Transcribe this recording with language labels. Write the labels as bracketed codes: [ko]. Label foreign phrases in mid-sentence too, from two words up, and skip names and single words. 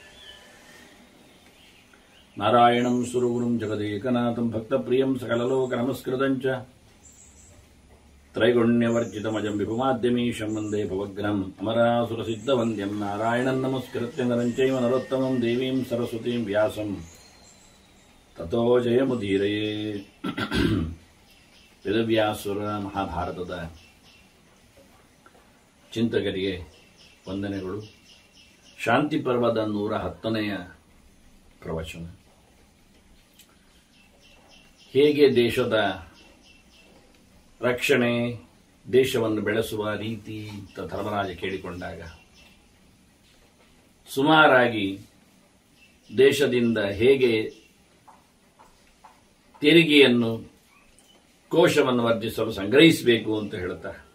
[sa] नारायणं सुरगुरुं जगदेकनाथं भक्तप्रियं सकललोकनमस्कृतं च त्रैगुण्यवर्जितमजं विभुमाद्यमीशं वन्दे भवग्नम् अमरासुरसिद्धवन्द्यं नारायणं नमस्कृत्य नरं चैव नरोत्तमं देवीं सरस्वतीं व्यासं ततो जयमुदीरये [kn] ವೇದವ್ಯಾಸರ ಮಹಾಭಾರತದ ಚಿಂತಕರಿಗೆ ವಂದನೆಗಳು. ಶಾಂತಿ ಪರ್ವದ 110ನೆಯ ಪ್ರವಚನ. ಹೇಗೆ ದೇಶದ ರಕ್ಷಣೆ, ದೇಶವನ್ನು ಬೆಳೆಸುವ ರೀತಿ ಅಂತ ಧರ್ಮರಾಜ ಕೇಳಿಕೊಂಡಾಗ ಸುಮಾರಾಗಿ ದೇಶದಿಂದ ಹೇಗೆ ತೆರಿಗೆಯನ್ನು, ಕೋಶವನ್ನು ವರ್ಜಿಸಲು ಸಂಗ್ರಹಿಸಬೇಕು ಅಂತ ಹೇಳುತ್ತಾರೆ.